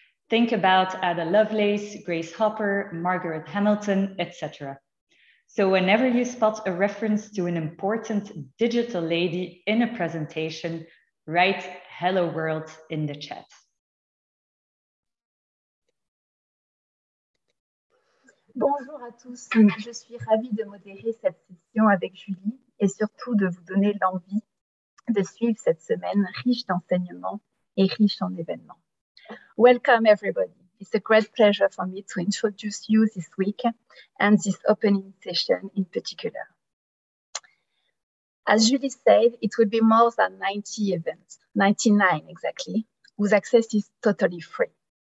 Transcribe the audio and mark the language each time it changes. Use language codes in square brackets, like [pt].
[en] Think about Ada Lovelace, Grace Hopper, Margaret Hamilton, etc. So whenever you spot a reference to an important digital lady in a presentation, write "Hello World" in the chat. [fr] Bonjour à tous, je suis ravie de modérer cette session avec Julie et surtout de vous donner l'envie de suivre cette semaine riche d'enseignements et riche en événements. [en] Welcome everybody. It's a great pleasure for me to introduce you this week and this opening session in particular. As Julie said, it will be more than 90 events, 99 exactly, whose access is totally free.